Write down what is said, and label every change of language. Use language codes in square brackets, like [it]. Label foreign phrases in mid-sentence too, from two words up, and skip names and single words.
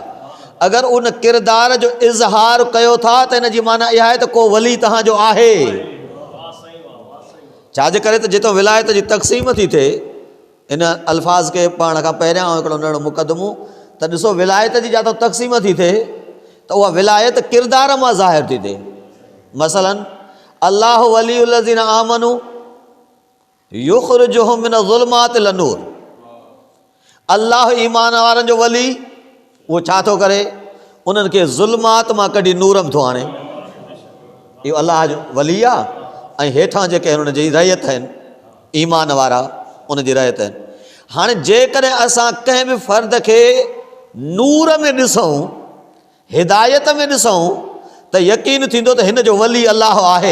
[sd] अगर उन किरदार जो इज़हार कयो था त इन जी माना इहा आहे त को वली तव्हांजो आहे। छाजे करे त जितो विलायत जी तक़सीम थी थिए, इन अल्फाज़ खे पाण खां पहिरियां हिकिड़ो नंढो मुक़दमो त ॾिसो, विलायत जी जातो तक़सीम थी थिए त उहा विलायत किरदार मां ज़ाहिर थी थिए। मसलन [ar] الله ولي الذين آمنوا يخرجهم من الظلمات إلى النور, [sd] अल्लाह ईमान वारनि जो वली उहो छा थो करे, उन्हनि खे ज़ुल्मात मां कढी नूर में थो आणे। इहो अल्लाह जो वली आहे ऐं हेठां जेके आहिनि उनजी रहियत आहिनि, ईमान वारा उनजी रहियत आहिनि। हाणे जेकॾहिं असां कंहिं बि फ़र्द खे नूर में ॾिसूं, हिदायत में ॾिसूं, त यकीन थींदो त हिन जो वली अल्लाह आहे।